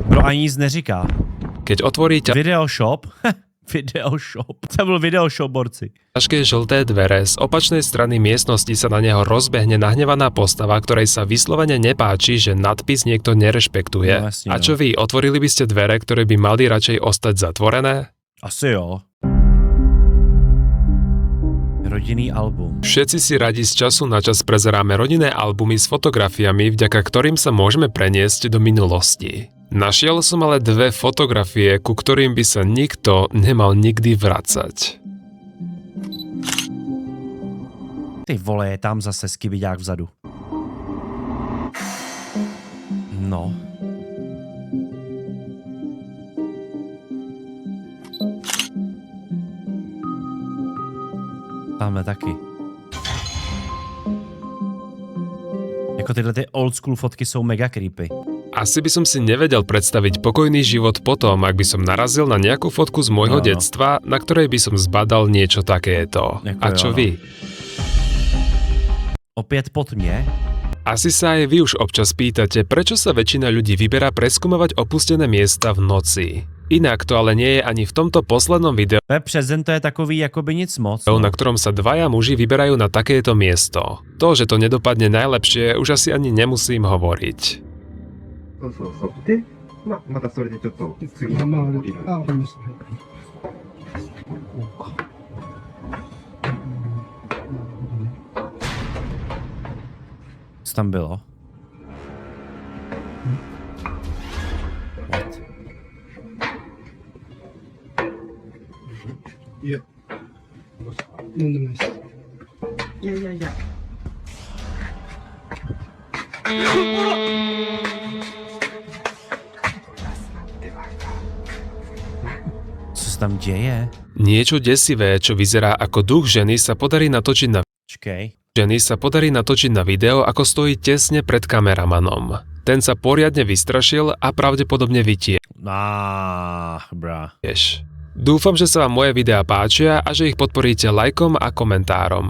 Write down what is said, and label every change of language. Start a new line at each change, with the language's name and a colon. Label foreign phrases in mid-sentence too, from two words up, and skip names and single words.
Czech: ani nic neříká.
Slovak: Keď otvorí
Czech: Videoshop? Videoshop. To byl videoshop, borci.
Slovak: ťažké žlté dvere, z opačnej strany miestnosti sa na neho rozbehne nahnevaná postava, ktorej sa vyslovene nepáči, že nadpis niekto nerešpektuje. No, jasne, A čo vy, otvorili by ste dvere, ktoré by mali radšej ostať zatvorené?
Czech: Asi jo. Rodinný album.
Slovak: Všetci si radi z času na čas prezeráme rodinné albumy s fotografiami, vďaka ktorým sa môžeme preniesť do minulosti. Našiel som ale 2 fotografie, ku ktorým by sa nikto nemal nikdy vracať.
Czech: Ty vole, je tam zase skibiďák vzadu. No. Tamhle taky. Jako tyhle ty
English: old school
Czech: fotky jsou mega creepy.
Slovak: Asi by som si nevedel predstaviť pokojný život potom, ak by som narazil na nejakú fotku z môjho detstva, na ktorej by som zbadal niečo takéto. A čo vy?
Czech: Opět pod mě?
Slovak: Asi sa aj vy už občas pýtate, prečo sa väčšina ľudí vyberá preskúmovať opustené miesta v noci. Inak to ale nie je ani v tomto poslednom videu,
Czech: Přezen to je takový jakoby nic moc.
Slovak: na ktorom sa 2 muži vyberajú na takéto miesto. To, že to nedopadne najlepšie, už asi ani nemusím hovoriť.
Japanese: そうそうそう。で、またそれでちょっと次の降りる。あ、わかりました。
Czech: Co tam bylo?
English: What?
Japanese: いや。なんでもないです。いやいやいや。
Czech: Co se tam děje?
Slovak: Niečo desivé, čo vyzerá ako duch ženy, sa podarí natočiť na video, ako stojí tesne pred kameramanom. Ten sa poriadne vystrašil a pravdepodobne vytieš. Bra. Dúfam, že sa vám moje videá páčia a že ich podporíte lajkom a komentárom.